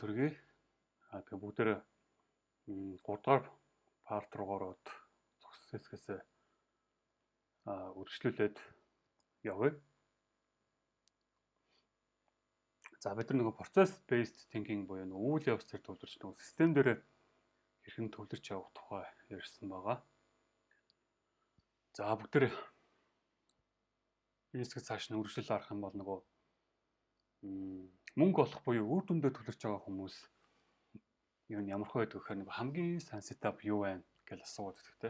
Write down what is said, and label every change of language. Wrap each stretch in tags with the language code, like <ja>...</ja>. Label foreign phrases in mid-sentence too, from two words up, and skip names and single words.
<mn>Өдрийг тэгээ бүгдээрээ 3 дугаар парт руу ороод зогссон хэсгээс үргэлжлүүлээд явъя. За бид нар нөгөө</mn> <en>process based thinking</en> <mn>буюу нөгөө үйл явц төр төвлөрч нөгөө систем дээр хэрхэн төвлөрч явах тухай ярьсан байгаа. За бүгдээрээ энэ хэсгээс цааш нь үргэлжлэл арах юм бол нөгөө мөнгө олох буюу үр дүндээ төвлөрч байгаа хүмүүс юу нь ямархуу байдаг гэхээр нөгөө хамгийн сайн setup юу вэ гэж асууад байдаг те.</mn>